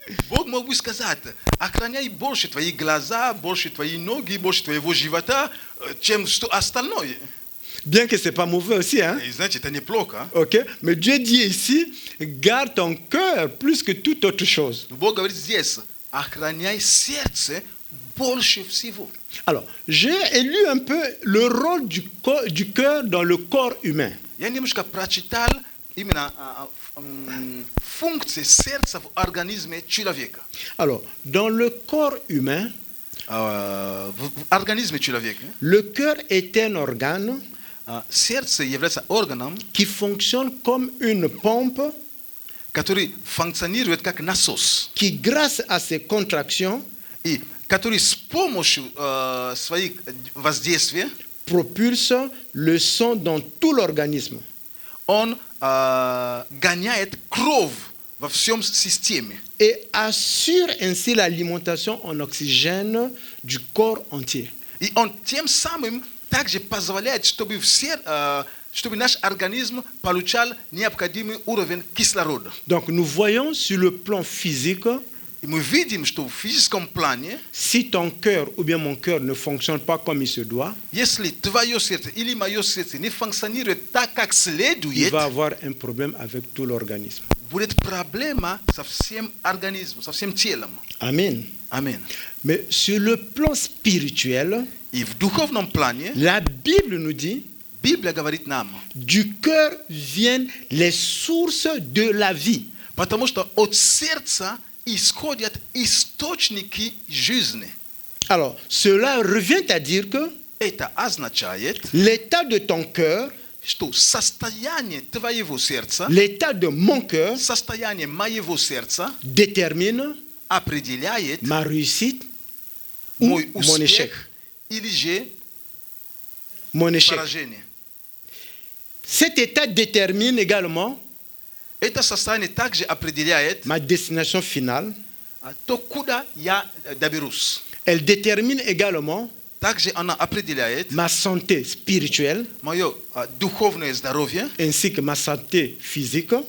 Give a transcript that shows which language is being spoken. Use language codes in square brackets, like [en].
[ru] Бог мог бы сказать, охраняй больше твои глаза, больше твои ноги, больше твоего живота, чем что остальное. [fr] Bien que ce n'est pas mauvais aussi, hein? [ru] И знаете, это неплохо. [fr] Ok? Mais Dieu dit ici, garde ton cœur plus que toute autre chose. [ru] Но Бог говорит здесь, охраняй сердце больше всего. [fr] Alors, j'ai élu un peu le rôle du cœur dans le corps humain. [ru] Я немножко прочитал именно функции сердца в организме человека. [fr] Alors, dans le corps humain, [ru] В организме человека [fr] le cœur est un organe [ru] сердце является органом, [fr] qui fonctionne comme une pompe [ru] который функционирует как насос, [fr] qui, grâce à ses contractions, [ru] и который с помощью своих воздействий [fr] propulse le sang dans tout l'organisme. [ru] он гоняет кровь во всем системе [fr] Et assure ainsi l'alimentation en oxygène du corps entier. [ru] и он тем самым также позволяет, чтобы чтобы наш организм получал необходимый уровень кислорода. [fr] Donc nous voyons sur le plan physique, [ru] И мы видим, что в физическом плане, [fr] si ton cœur ou bien mon cœur ne fonctionne pas comme il se doit, [ru] если твое сердце или мое сердце не функционирует так, как [fr] il [ru] следует, [fr] va avoir un problème avec tout l'organisme. [ru] будет проблема со всем организмом, со всем телом. [fr] Amen. [ru] Аминь. [fr] Mais sur le plan spirituel, [ru] И в духовном плане [fr] la Bible nous dit, [ru] Библия говорит нам, [fr] du cœur viennent les sources de la vie. [ru] потому что от сердца исходят источники жизни. [fr] Alors, cela revient à dire que [ru] Это означает, [fr] l'état de ton cœur, [ru] что состояние твоего сердца, [fr] l'état de mon cœur [ru] состояние моего сердца [fr] détermine [ru] определяет [fr] ma réussite ou [ru] мой [fr] mon échec. [ru] успех или же [fr] Mon échec. [ru] поражение. [fr] Cet état détermine également [ru] Это состояние также определяет [fr] ma destination finale. [ru] то, куда я доберусь. [fr] Elle détermine également [ru] Также она определяет [fr] ma santé spirituelle [ru] мое духовное здоровье, [fr] ainsi que ma santé physique.